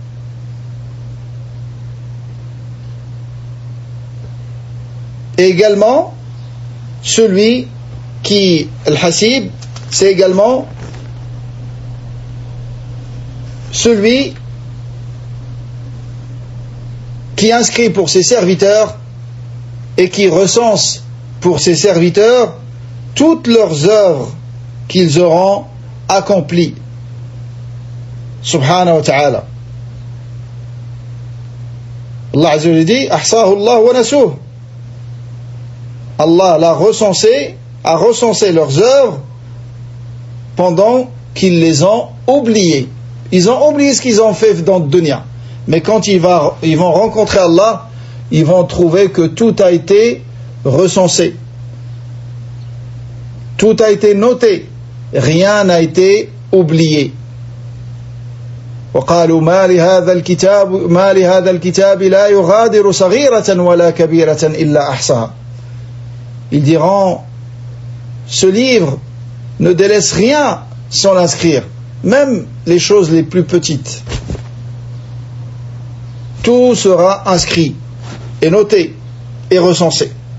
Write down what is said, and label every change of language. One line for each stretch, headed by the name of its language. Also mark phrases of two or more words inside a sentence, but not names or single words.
French: Et également, celui qui, Al-Hasib, c'est également celui qui inscrit pour ses serviteurs et qui recense pour ses serviteurs toutes leurs œuvres qu'ils auront accomplies.
Arabic: سبحانه وتعالى. الله عز وجل dit أحصاه الله ونسوه.
French: Allah l'a recensé, a recensé leurs œuvres pendant qu'ils les ont oubliées. Ils ont oublié ce qu'ils ont fait dans le dunya. Mais quand ils vont rencontrer Allah, ils vont trouver que tout a été recensé. Tout a été noté. Rien n'a été oublié.
Arabic: وقالوا ما لهذا الكتاب لا يغادر صغيرة ولا كبيرة إلا أحصاها.
French: Ils diront, ce livre ne délaisse rien sans l'inscrire, même les choses les plus petites. Tout sera inscrit et noté et recensé.